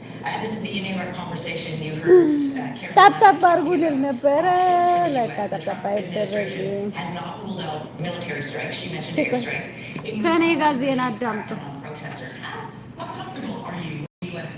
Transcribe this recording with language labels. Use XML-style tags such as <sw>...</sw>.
<en>At the beginning of our conversation, you heard Karen</en> <am>ታፕታፕ አድርጉ ልል ነበረ። ለካ ታፕታፕ አይደረግም።</am> <en>has not ruled out military strikes. She mentioned airstrikes.</en> <am>ከኔ ጋር ዜና አዳምጡ።</am> <en>Protesters. How comfortable are you with the U.S.</en>